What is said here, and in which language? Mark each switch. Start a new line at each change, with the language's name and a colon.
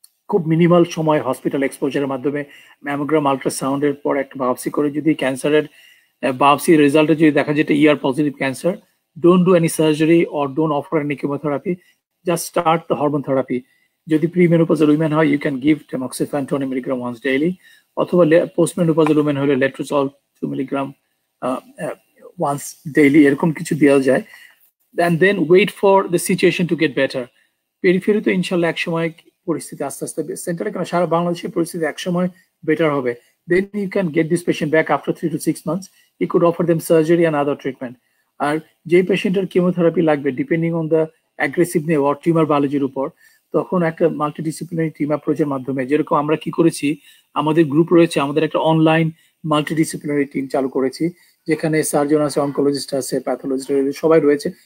Bangla: খুব মিনিমাল সময় হসপিটাল এক্সপোজারের মাধ্যমে ম্যামোগ্রাম, আলট্রাসাউন্ডের পর একটা বায়োপসি করে যদি ক্যান্সারের বায়োপসি রেজাল্টে যদি দেখা যায় ER positive cancer,
English: Don't do any surgery or don't offer any chemotherapy, just start the hormone therapy.
Bangla: যদি প্রিমেনোপজাল উইমেন হয়,
English: you can give tamoxifen 20 milligram once daily,
Bangla: অথবা পোস্টমেনোপজাল উইমেন হলে লেট্রোজল 2 মিলিগ্রাম ওয়ান্স ডেইলি, এরকম কিছু দেওয়া যায়।
English: and then wait for the situation to get better.
Bangla: Periphery তো ইনশাল্লাহ এক সময় পরিস্থিতি আস্তে আস্তে, সেন্টারে কেন সারা বাংলাদেশের পরিস্থিতি এক সময় বেটার হবে।
English: Then you can get this patient back after 3 to 6 months. You could offer them surgery and other treatment.
Bangla: আর যে পেশেন্টের কেমোথেরাপি লাগবে,
English: depending on the aggressiveness
Bangla: or tumour বায়োলজির উপর, তখন একটা মাল্টিডিসিপ্লিনারি টিম অ্যাপ্রোচের মাধ্যমে, যেরকম আমরা কি করেছি, আমাদের গ্রুপ রয়েছে, আমাদের একটা অনলাইন মাল্টিডিসিপ্লিনারি টিম চালু করেছি, যেখানে সার্জন আছে, অনকোলজিস্ট আছে, প্যাথোলজিস্ট সবাই রয়েছে।